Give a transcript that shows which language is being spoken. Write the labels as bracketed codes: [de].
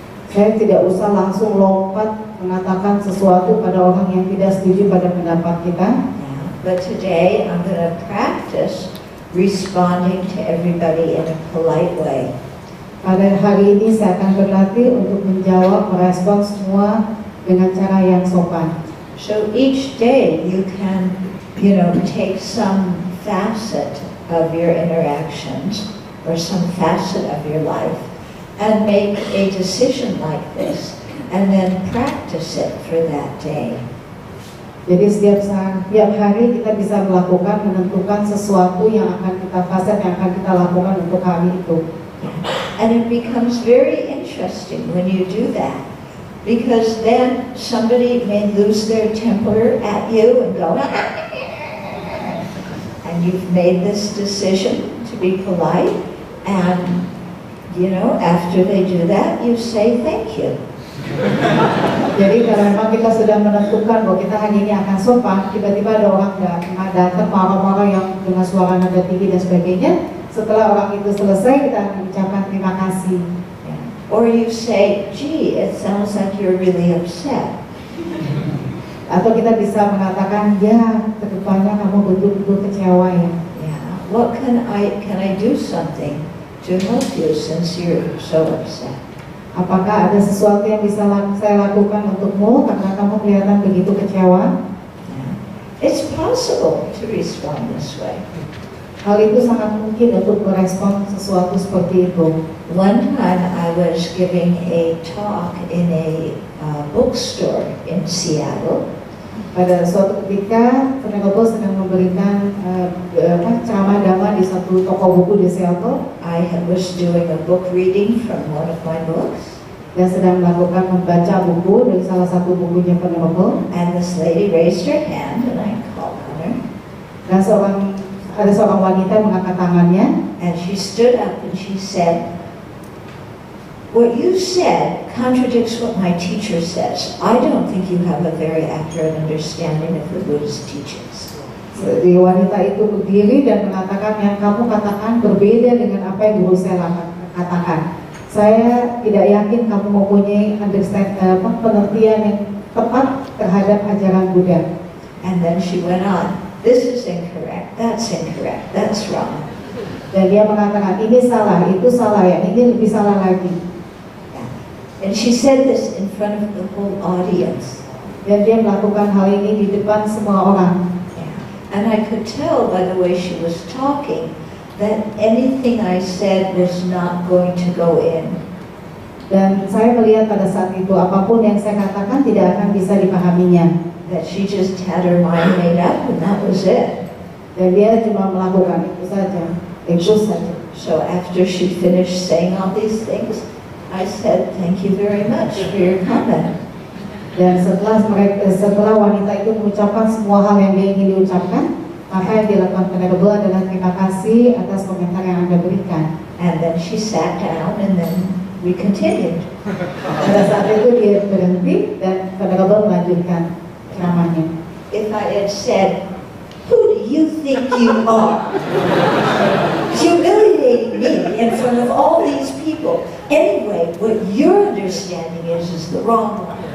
[id] Saya tidak usah langsung lompat mengatakan sesuatu pada orang yang tidak setuju pada pendapat kita. [en] Yeah. But today I'm going to practice responding to everybody in a polite way. [id] Pada hari ini saya akan berlatih untuk menjawab, merespon semua dengan cara yang sopan. [en] So each day you can, take some facet of your interactions or some facet of your life and make a decision like this and then practice it for that day. [id] Jadi setiap hari kita bisa menentukan sesuatu yang akan kita facet yang akan kita lakukan untuk hari itu. [en] And it becomes very interesting when you do that, because then somebody may lose their temper at you and go, and you've made this decision to be polite, and after they do that, you say thank you. [id] Jadi kalau memang kita sudah menentukan bahwa kita hari ini akan sopan, tiba-tiba ada orang datang marah-marah yang dengan suara nada tinggi dan sebagainya. Setelah orang itu selesai, kita akan mengucapkan terima kasih. [en] Or you say, gee, it sounds like you're really upset. [id] Atau kita bisa mengatakan, ya, kedepannya kamu betul-betul kecewa ya. [en] Yeah. What can I do something to help you since you're so upset? [id] Apakah ada sesuatu yang bisa saya lakukan untukmu karena kamu kelihatan begitu kecewa? [en] Yeah. It's possible to respond this way. [id] Hal itu sangat mungkin untuk merespon sesuatu seperti itu. [en] One time I was giving a talk in a bookstore in Seattle. [id] Pada suatu ketika, Venerable sedang memberikan ceramah dhamma di satu toko buku di Seattle. [en] I was doing a book reading from one of my books. [id] Dan sedang melakukan membaca buku dari salah satu bukunya Venerable. [en] And this lady raised her hand and I called on her. [id] Dan ada seorang wanita yang mengangkat tangannya. [en] And she stood up and she said, what you said contradicts what my teacher says. I don't think you have a very accurate understanding of the Buddha's teachings. [id] Jadi wanita itu berdiri dan mengatakan yang kamu katakan berbeda dengan apa yang guru saya katakan. Saya tidak yakin kamu mempunyai pengertian yang tepat terhadap ajaran Buddha. [en] And then she went on, this is incorrect, that's wrong. [id] Dan dia mengatakan ini salah, itu salah ya, ini lebih salah lagi. [en] And she said this in front of the whole audience. [id] Dan dia melakukan hal ini di depan semua orang. [en] And I could tell by the way she was talking that anything I said was not going to go in. [id] Dan saya melihat pada saat itu apapun yang saya katakan tidak akan bisa dipahaminya. [en] That she just had her mind made up and that was it. [id] Dan dia cuma melakukan itu saja. [en] So after she finished saying all these things, I said, thank you very much for your comment. [id] Dan setelah wanita itu mengucapkan semua hal yang dia ingin diucapkan, maka yang dilakukan Venerable adalah terima kasih atas komentar yang Anda berikan. [en] And then she sat down and then we continued. [id] Pada saat itu dia berhenti dan Venerable melanjutkan ceramahnya. [en] If I had said, who do you think you are? Humiliating me in front of all these people. Anyway, what your understanding is the wrong one.